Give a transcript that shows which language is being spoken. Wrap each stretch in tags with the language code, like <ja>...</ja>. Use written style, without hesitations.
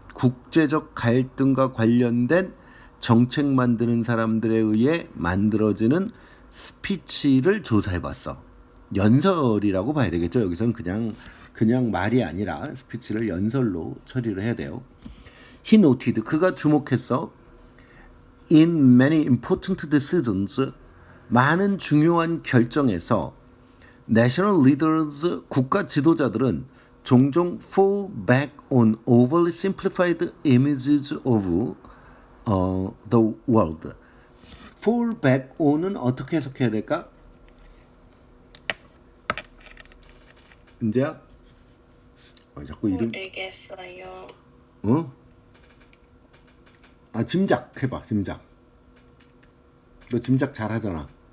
<ko>국제적 갈등과 관련된 정책 만드는 사람들에 의해 만들어지는 스피치를 조사해봤어. 연설이라고 봐야 되겠죠. 여기서는 그냥 말이 아니라 스피치를 연설로 처리를 해야 돼요.</ko> <en>He noted,</en> <ko>그가 주목했어.</ko> <en>In many important decisions,</en> <ko>많은 중요한 결정에서</ko> <en>national leaders,</en> <ko>국가 지도자들은 종종</ko> <en>fall back on overly simplified images of the world.</en> <ko>fall back on은 어떻게 해석해야 될까? 은재야? 자꾸 이름 모르겠어요. 어? 짐작 해봐. 짐작. 너 짐작 잘하잖아.</ko>